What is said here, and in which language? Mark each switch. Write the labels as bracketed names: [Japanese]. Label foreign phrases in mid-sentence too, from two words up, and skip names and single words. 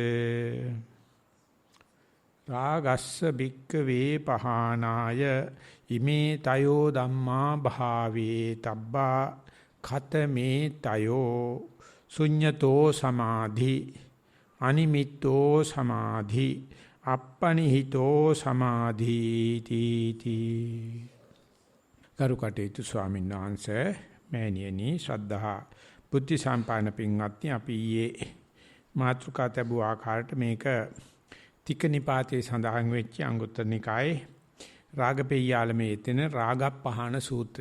[Pali] රාගස්ස භික්ඛවේ පහනාය ඉමේ තයෝ ධම්මා භාවේ තබ්බා ඛතමේ තයෝ ශුඤ්ඤතෝ සමාධි අනිමිත්තෝ සමාධි අප්පනිහිතෝ සමාධි තීති. [Sinhala] කරුකටේතු ස්වාමීන් වහන්සේ මෑණියනි ශ්‍රද්ධා බුද්ධ සම්පන්න පින්වත්නි අපි ඊයේ මාතෘකා තබු ආකාරයට මේක තික නිපාතේ සඳහන් වෙච්ච අංගුත්තර නිකායේ රාගපෙය්‍යාලමේ එතන රාගප්පහාන සූත්‍රය.